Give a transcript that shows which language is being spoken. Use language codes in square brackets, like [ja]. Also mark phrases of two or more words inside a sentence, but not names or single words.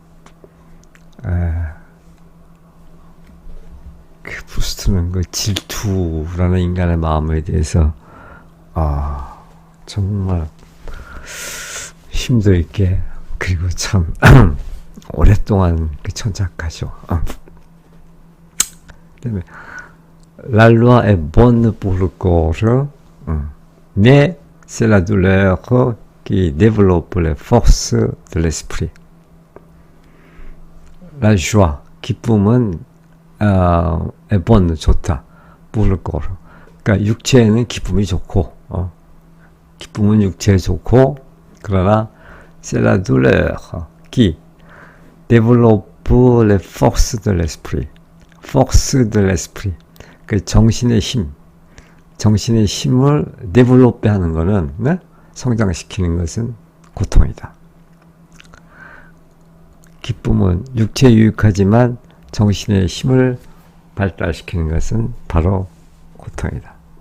[ko] 그 프루스트는 그 질투라는 인간의 마음에 대해서 정말 힘도 있게 그리고 참 오랫동안 그 천착하죠. [fr] 그다음에 La loi est bonne pour le corps, mais c'est la douleur qui développe les forces de l'esprit. La joie, 기쁨은 est bonne, 좋다. pour le corps. [ko] 그러니까 육체에는 기쁨이 좋고, 기쁨은 육체에 좋고, 그러나 [fr] c'est la douleur qui développe les forces de l'esprit. force de l'esprit. [ko] 그 정신의 힘을 데벨롭 하는 거는, 네? 성장시키는 것은 고통이다. 기쁨은 육체에 유익하지만 정신의 힘을 발달시키는 것은 바로 고통이다.